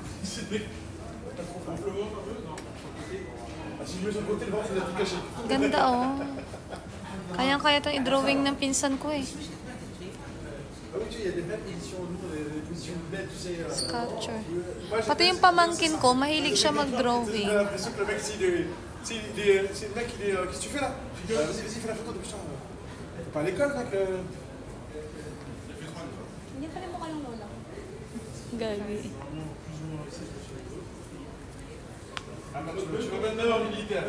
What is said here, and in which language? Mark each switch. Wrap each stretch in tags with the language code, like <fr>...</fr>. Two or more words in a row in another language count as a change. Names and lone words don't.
<tl>Ganda oh. Kayang-kaya itong i-drawing ng pinsan ko eh. Sculpture. Pati yung pamangkin ko, mahilig siya mag-drawing.</tl> <fr>C'est le mec, qu'est-ce que tu fais là? Vas-y, fais la photo de putain. T'es pas à l'école, mec.</fr> <tl>Hindi pa rin mukha yung lola ko. Gagi.</tl> <fr>Tu vas maintenant en militaire.</fr>